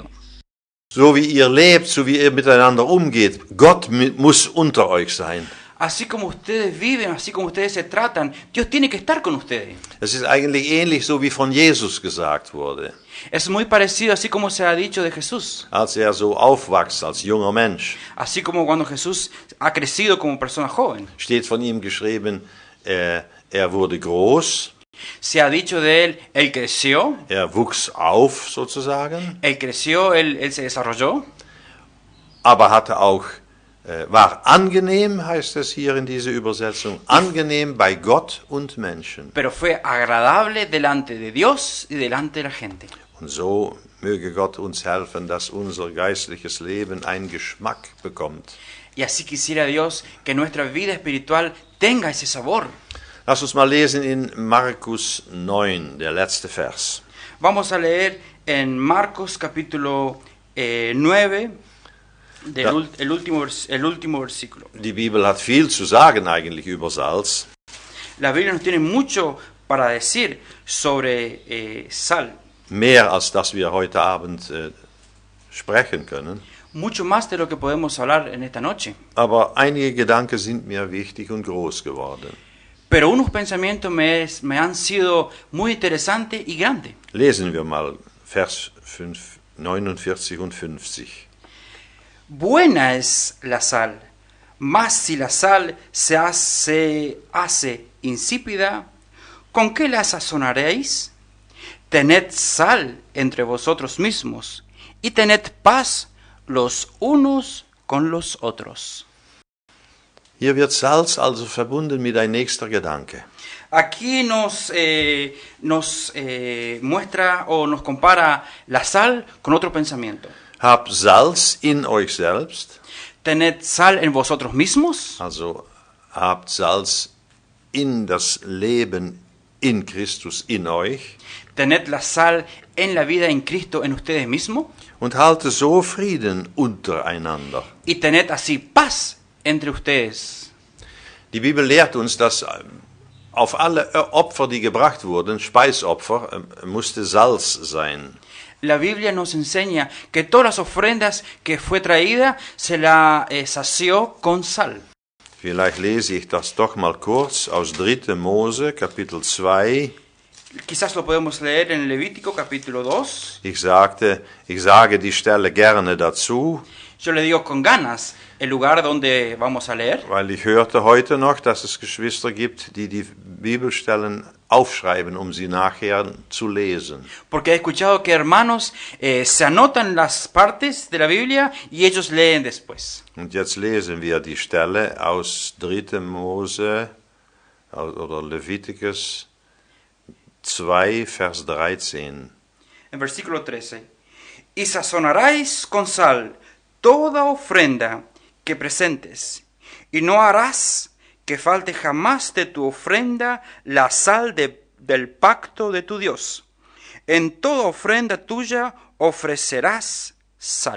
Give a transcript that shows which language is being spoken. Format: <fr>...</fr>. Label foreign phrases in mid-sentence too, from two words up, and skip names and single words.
<de>So wie ihr lebt, so wie ihr miteinander umgeht, Gott muss unter euch sein.</de> <es>Así como ustedes viven, así como ustedes se tratan, Dios tiene que estar con ustedes.</es> <de>Es ist eigentlich ähnlich so wie von Jesus gesagt wurde,</de> <es>Es muy parecido así como se ha dicho de Jesús.</es> <de>als so aufwächst als junger Mensch.</de> <es>Así como cuando Jesús ha crecido como persona joven.</es> <de>Steht von ihm geschrieben, er wurde groß,</de> <es>Se ha dicho de él creció,</es> <de>er wuchs auf sozusagen</de> <es>él creció, él se desarrolló.</es> <de>aber hatte auch, war angenehm, heißt es hier in dieser Übersetzung, angenehm bei Gott und Menschen.</de> <es>pero fue agradable delante de Dios y delante de la gente.</es> <de>Und so möge Gott uns helfen, dass unser geistliches Leben einen Geschmack bekommt.</de> <es>Y así quisiera Dios que nuestra vida espiritual tenga ese sabor.</es> <de>Lass uns mal lesen in Markus 9, der letzte Vers.</de> <es>Vamos a leer en Marcos capítulo 9,</es> <de>Ja.</de> <es>el último versículo.</es> <de>Die Bibel hat viel zu sagen eigentlich über Salz.</de> <es>La Biblia nos tiene mucho para decir sobre sal,</es> <de>Mehr als das wir heute Abend sprechen können.</de> <es>mucho más de lo que podemos hablar en esta noche.</es> <de>Aber einige Gedanken sind mir wichtig und groß geworden.</de> <es>Pero unos pensamientos me han sido muy interesantes y grandes.</es> <de>Lesen wir mal Vers 49 und 50.</de> <es>Buena es la sal, mas si la sal se hace insípida, ¿con qué la sazonaréis? Tened sal entre vosotros mismos y tened paz los unos con los otros.</es> <de>Hier wird Salz also verbunden mit ein nächster Gedanke.</de> <es>Aquí nos muestra o nos compara la sal con otro pensamiento.</es> <de>Habt Salz in euch selbst,</de> <es>Tened sal en vosotros mismos,</es> <de>also habt Salz in das Leben in Christus in euch</de> <es>tened la sal en la vida en Cristo en ustedes mismos</es> <de>und halte so Frieden untereinander.</de> <es>y tened así paz entre ustedes.</es> <de>Die Bibel lehrt uns, dass auf alle Opfer, die gebracht wurden, Speisopfer, musste Salz sein.</de> <es>La Biblia nos enseña que todas las ofrendas que fue traída se la sació con sal.</es> <de>Vielleicht lese ich das doch mal kurz aus 3. Mose, Kapitel 2.</de> <es>Quizás lo podemos leer en Levítico capítulo 2.</es> <de>Ich sage die Stelle gerne dazu,</de> <es>Yo le digo con ganas el lugar donde vamos a leer,</es> <de>weil ich hörte heute noch, dass es Geschwister gibt, die die Bibelstellen aufschreiben, um sie nachher zu lesen.</de> <es>porque he escuchado que hermanos se anotan las partes de la Biblia y ellos leen después.</es> <de>Und jetzt lesen wir die Stelle aus 3. Mose oder Leviticus 2, Vers 13.</de> <es>En versículo 13. Y sazonaréis con sal toda ofrenda que presentes, y no harás que falte jamás de tu ofrenda la sal del pacto de tu Dios. En toda ofrenda tuya ofrecerás sal.</es>